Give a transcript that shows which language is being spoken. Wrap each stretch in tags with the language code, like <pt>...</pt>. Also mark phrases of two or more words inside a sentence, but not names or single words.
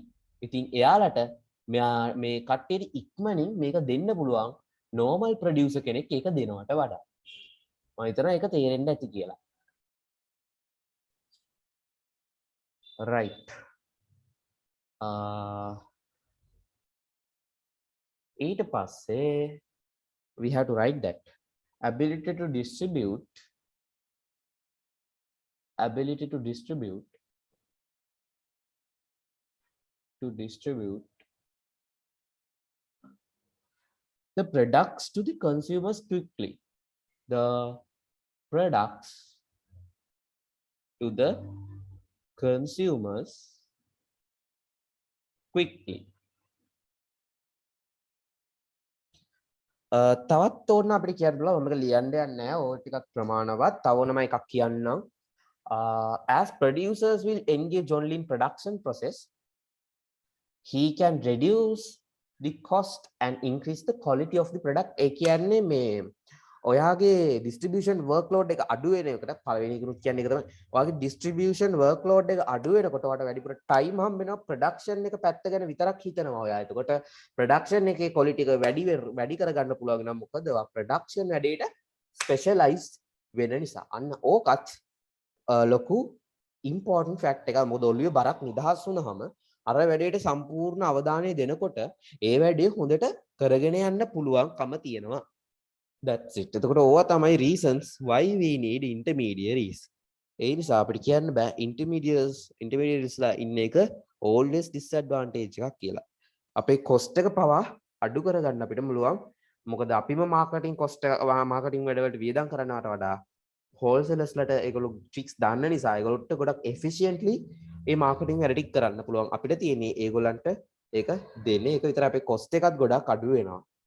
<si>ඉතින් එයාලට මේ කට්ටියට ඉක්මනින් මේක දෙන්න පුළුවන්</si> <en>normal producer</en> <si>කෙනෙක් ඒක දෙනවට වඩා. මම හිතනවා ඒක තේරෙන්න ඇති කියලා. right. ඊට පස්සේ</si> <en>we have to write that ability to distribute the products to the consumers quickly. The products to the consumers quickly.</en> <si>තවත් ඕන අපිට කියන්න බලන්න මම ලියන්න යන්නේ නැහැ. ඕක ටිකක් ප්‍රමාණවත්. තව ඕනම එකක් කියන්නම්.</si> <en>As producers will engage only in production process, he can reduce the cost and increase the quality of the product.</en> <si>ඒ කියන්නේ මේ ඔයාගේ</si> <en>distribution workload</en> <si>එක අඩු වෙන එකට පළවෙනි එකනුත් කියන්නේ ඒක තමයි. ඔයාගේ</si> <en>distribution workload</en> <si>එක අඩු වෙනකොට ඔයාට වැඩිපුර time හම්බ වෙනවා production එක පැත්ත ගැන විතරක් හිතනවා ඔයා. එතකොට production එකේ quality එක වැඩි කරගන්න පුළුවන් නම් මොකද ඔයා production වැඩේට specialized වෙන නිසා. අන්න ඕකත් ලොකු</si> <en>important fact</en> <si>එකක්. මොකද ඔළුවේ බරක් නිදහස් වුණාම අර වැඩේට සම්පූර්ණ අවධානය දෙනකොට ඒ වැඩේ හොඳට කරගෙන යන්න පුළුවන්කම තියෙනවා.</si> <en>That's it.</en> <si>එතකොට ඕවා තමයි</si> <en>reasons why we need intermediaries.</en> <si>ඒ නිසා අපිට කියන්න බෑ intermediaries ලා ඉන්න එක</si> <en>always disadvantage</en> <si>එකක් කියලා. අපේ cost එක පවා අඩු කරගන්න අපිට පුළුවන්. මොකද අපිම</si> <en>marketing cost</en> <si>marketing වැඩවලට වියදම් කරනවට වඩා wholesalers ලට ඒගොල්ලෝ tricks දාන්න නිසා ඒගොල්ලොට ගොඩක් efficiently ඒ marketing වැඩ ටික කරන්න පුළුවන්. අපිට තියෙන්නේ ඒගොල්ලන්ට ඒක දෙන්නේ. ඒක විතර අපේ cost එකත් ගොඩක් අඩු වෙනවා.</si>